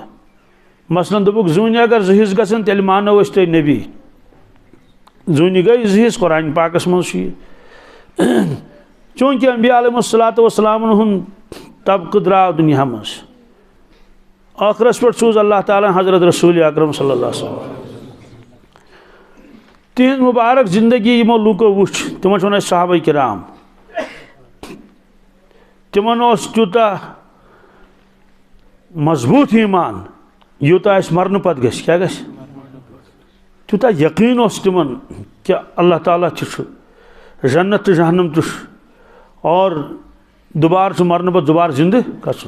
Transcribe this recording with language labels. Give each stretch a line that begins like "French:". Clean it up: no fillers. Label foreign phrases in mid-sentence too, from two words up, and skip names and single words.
Kashmiri: مثلاً دوٚپُکھ زوٗنہِ اگر زٕ حِصہٕ گژھن تیٚلہِ مانو أسۍ تُہۍ نبی. زوٗنہِ گٔے زٕ حِصہٕ، قرآنِ پاکس منٛز چھُ یہِ. چوٗنٛکہِ انبیا
Arabic: علیہم الصلوٰۃ والسلامن
Kashmiri: ہُنٛد طبقہٕ درٛاو دُنیا منٛز، ٲخرس پٮ۪ٹھ سوٗز اللہ تعالیٰ حضرت رسول اکرم
Arabic: صلی اللہ علیہ وسلم.
Kashmiri: تِہنٛز مُبارک زندگی یِمو لوٗکو وٕچھ تِمن چھُ ونان أسۍ صحابہ کرام. تِمن اوس تیوٗتاہ مضبوٗط ایٖمان یوٗتاہ اَسہِ مرنہٕ پتہٕ گژھِ. کیٛاہ گژھِ؟ تیوٗتاہ یقیٖن اوس تِمن کہِ اللہ تعالیٰ تہِ چھُ، جنت تہٕ جہنم تہِ چھُ، اور دُبارٕ چھُ مرنہٕ پتہٕ دُبارٕ زندٕ گژھُن.